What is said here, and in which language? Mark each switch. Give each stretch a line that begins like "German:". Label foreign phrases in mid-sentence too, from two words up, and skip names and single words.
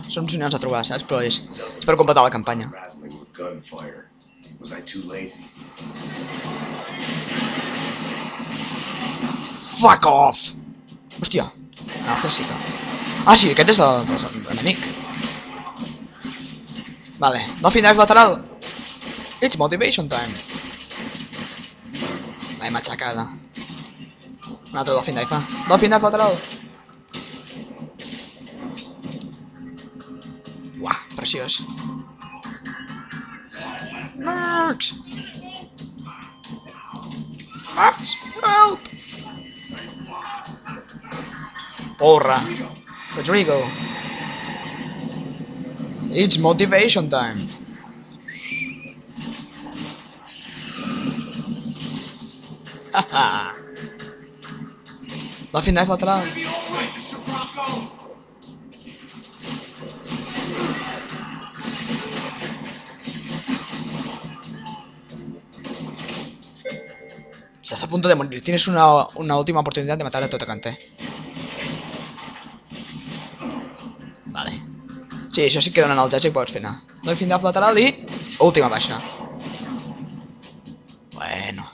Catalan: Són opcionals a trobar, saps? Però és per completar la campanya.
English: Fuck off!
Catalan: Hòstia, clàssica. Sí, aquest és l'enemic. Vale,
English: Dolphin Dive lateral. It's motivation time.
Catalan: Vai, matxacada. Un altre Dolphin Dive, Dolphin Dive lateral. Uah, preciós.
English: Max! Help!
Catalan: Porra!
English: Rodrigo! It's motivation time! Haha!
Spanish: Dolphin Dive lateral! Estás a punto de morir. Tienes una última oportunidad de matar a Totacante. Vale.
Catalan: Sí, això sí que donen el jazz i pots fer anar. Dolphin Dive lateral i... última baixa. Bueno.